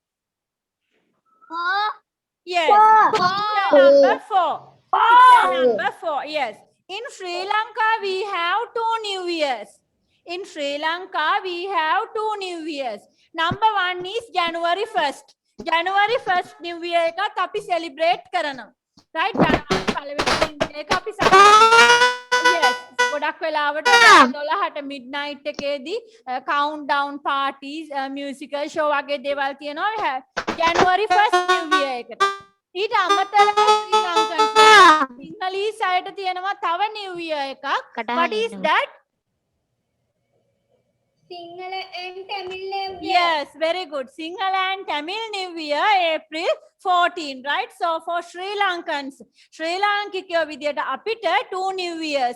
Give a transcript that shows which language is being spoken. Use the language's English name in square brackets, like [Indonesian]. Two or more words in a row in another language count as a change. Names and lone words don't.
[English] Yes. Picture number 4. Picture number 4. Yes. In Sri Lanka, we have 2 New Years. In Sri Lanka, we have 2 New Years. Number 1 is January 1st. January 1st New Year [Sinhala] එකත් අපි [English] celebrate කරනවා. Right? January පළවෙනි New Year [Sinhala] එක අපි [English] yes. [Sinhala] ගොඩක් වෙලාවට 12ට midnight එකේදී [English] countdown parties, musical show [Sinhala] වගේ දේවල් තියෙනවා [English] January 1st New Year [Sinhala] එකට. ඊට අමතරව ශ්‍රී ලංකන් සිංහලීස් අයට තියෙනවා තව New Year එකක්. [English] What is that? Sinhala and Tamil New Year. Yes, very good. Sinhala and Tamil New Year, April 14, right? So for Sri Lankans, [Sinhala] ශ්‍රී ලාංකිකයෝ විදියට අපිට [English] 2 New Years.